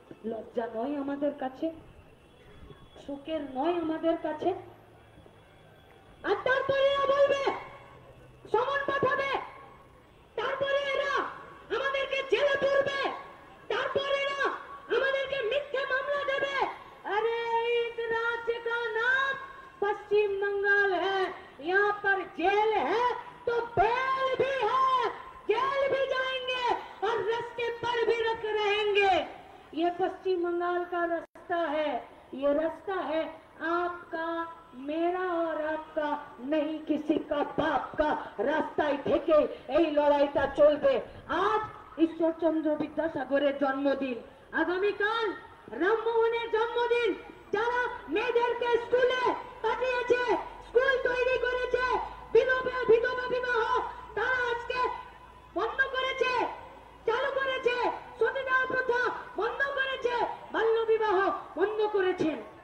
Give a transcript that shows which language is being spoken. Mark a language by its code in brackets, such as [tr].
[bn] লজ্জা নয় আমাদের কাছে? সুখের নয় আমাদের কাছে? আর তারপরে এরা বলবে সমন পাঠাবে, তারপরে এরা আমাদেরকে জেলে পুরবে, তারপরে এরা আমাদেরকে মিথ্যে মামলা দেবে। [hi] अरे इस राज्य का नाम पश्चिम बंगाल है, यहाँ पर जेल है तो बेल भी है, जेल भी जाएंगे और रास्ते पर भी रख रहेंगे। ये पश्चिम बंगाल का रास्ता है, ये रास्ता है आपका, मेरा और आपका नहीं, किसी का बाप का रास्ताয় [bn] থেকে এই লড়াইটা চলবে। আজ ঈশ্বরচন্দ্র বিদ্যাসাগরের জন্মদিন, আগামীকাল রামমোহনের জন্মদিন। যারা মেয়েদেরকে স্কুলে পাঠিয়েছে, স্কুল তৈরি করেছে, বিধবা বিবাহ তারা আজকে বন্ধ করেছে, চালু করেছে, সতীদাহ প্রথা বন্ধ করেছে, বাল্য বিবাহ বন্ধ করেছেন।